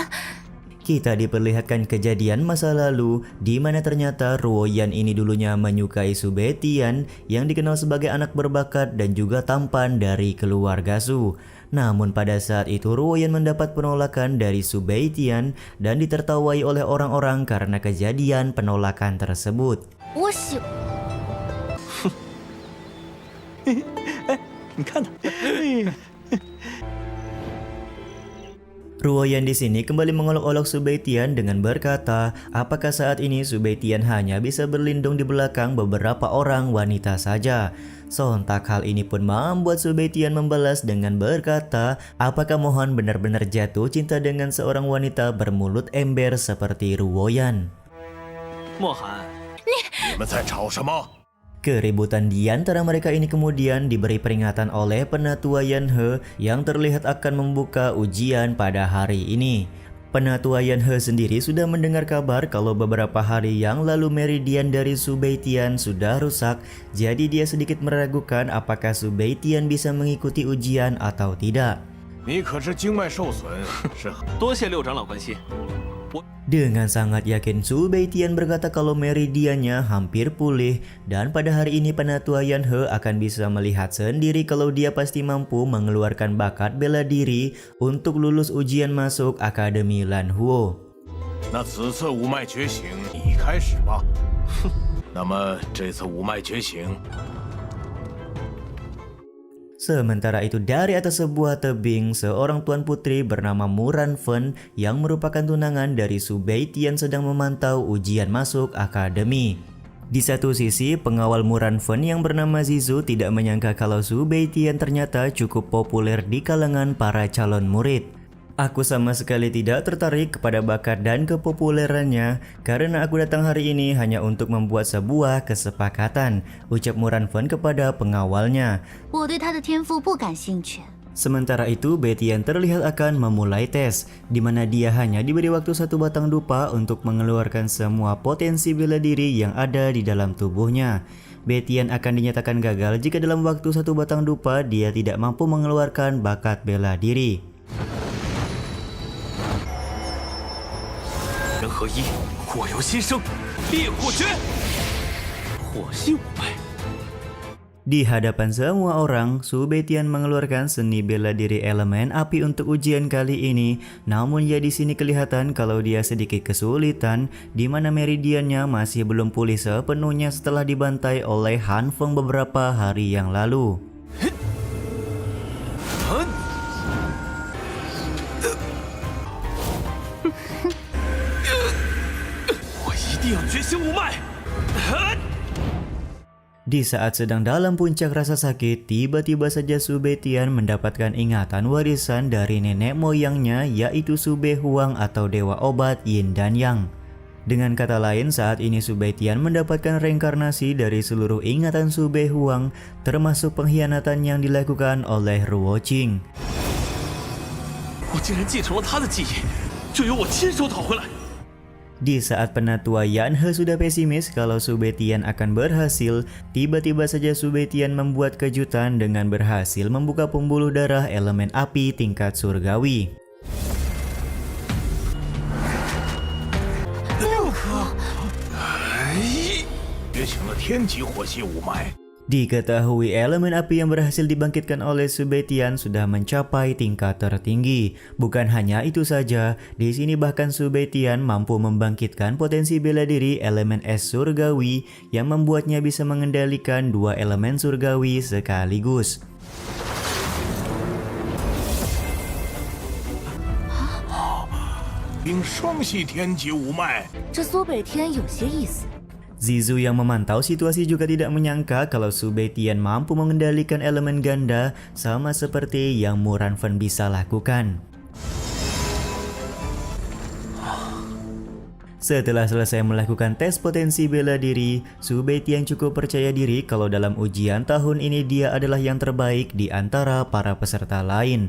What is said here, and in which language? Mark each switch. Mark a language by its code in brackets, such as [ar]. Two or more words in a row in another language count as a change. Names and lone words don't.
[id] Kita diperlihatkan kejadian masa lalu di mana ternyata Ruoyan ini dulunya menyukai Subetian yang dikenal sebagai anak berbakat dan juga tampan dari keluarga Su. Namun pada saat itu Ruoyan mendapat penolakan dari Subetian dan ditertawai oleh orang-orang karena kejadian penolakan tersebut. [zh] 我喜你看他， [id] Ruoyan di sini kembali mengolok-olok Subetian dengan berkata, apakah saat ini Subetian hanya bisa berlindung di belakang beberapa orang wanita saja. Sontak hal ini pun membuat Subetian membalas dengan berkata, apakah Mohan benar-benar jatuh cinta dengan seorang wanita bermulut ember seperti Ruoyan? [zh] 莫寒，你们在吵什么？ [id] Keributan di antara mereka ini kemudian diberi peringatan oleh Penatua Yanhe yang terlihat akan membuka ujian pada hari ini. Penatua Yanhe sendiri sudah mendengar kabar kalau beberapa hari yang lalu meridian dari Subetian sudah rusak, jadi dia sedikit meragukan apakah Subetian bisa mengikuti ujian atau tidak. [zh] 你可是经脉受损，是多谢六长老关心。 [id] Dengan sangat yakin Subetian berkata kalau meridiannya hampir pulih dan pada hari ini Penatua Yanhe akan bisa melihat sendiri kalau dia pasti mampu mengeluarkan bakat bela diri untuk lulus ujian masuk Akademi Lanhuo. [zh] 那此次五脉觉醒，你开始吧。哼，那么这次五脉觉醒， [id] Sementara itu dari atas sebuah tebing, seorang tuan putri bernama Muran Fen yang merupakan tunangan dari Subetian sedang memantau ujian masuk akademi. Di satu sisi, pengawal Muran Fen yang bernama Zizu tidak menyangka kalau Subetian ternyata cukup populer di kalangan para calon murid. Aku sama sekali tidak tertarik kepada bakat dan kepopulerannya karena aku datang hari ini hanya untuk membuat sebuah kesepakatan, ucap Muran Fen kepada pengawalnya. [zh] 我对他的天赋不感兴趣。 [id] Sementara itu, Betian terlihat akan memulai tes, di mana dia hanya diberi waktu satu batang dupa untuk mengeluarkan semua potensi bela diri yang ada di dalam tubuhnya. Betian akan dinyatakan gagal jika dalam waktu satu batang dupa dia tidak mampu mengeluarkan bakat bela diri. [zh] 人合一，火由心生，烈火诀，火系五脉。 [id] Di hadapan semua orang, Subetian mengeluarkan seni bela diri elemen api untuk ujian kali ini. Namun ya di sini kelihatan kalau dia sedikit kesulitan, di mana meridiannya masih belum pulih sepenuhnya setelah dibantai oleh Hanfeng beberapa hari yang lalu. [zh] 我一定要觉醒五脉！ [id] Di saat sedang dalam puncak rasa sakit, tiba-tiba saja Subetian mendapatkan ingatan warisan dari nenek moyangnya yaitu Sube Huang atau dewa obat Yin dan Yang. Dengan kata lain, saat ini Subetian mendapatkan reinkarnasi dari seluruh ingatan Sube Huang, termasuk pengkhianatan yang dilakukan oleh Ruoqing. [zh] 我竟然继承了他的记忆，就由我亲手讨回来。 [id] Di saat Penatua Yanhe sudah pesimis kalau Subetian akan berhasil, tiba-tiba saja Subetian membuat kejutan dengan berhasil membuka pembuluh darah elemen api tingkat surgawi. [zh] 觉醒了天级火系五脉。 [id] Diketahui elemen api yang berhasil dibangkitkan oleh Su Beitian sudah mencapai tingkat tertinggi. Bukan hanya itu saja, di sini bahkan Su Beitian mampu membangkitkan potensi bela diri elemen es surgawi yang membuatnya bisa mengendalikan dua elemen surgawi sekaligus. [zh] 并双系天级五脉。这苏北天有些意思。 [id] Zizu yang memantau situasi juga tidak menyangka kalau Su Beitian mampu mengendalikan elemen ganda sama seperti yang Mu Ranfen bisa lakukan. Setelah selesai melakukan tes potensi bela diri, Su Beitian cukup percaya diri kalau dalam ujian tahun ini dia adalah yang terbaik di antara para peserta lain.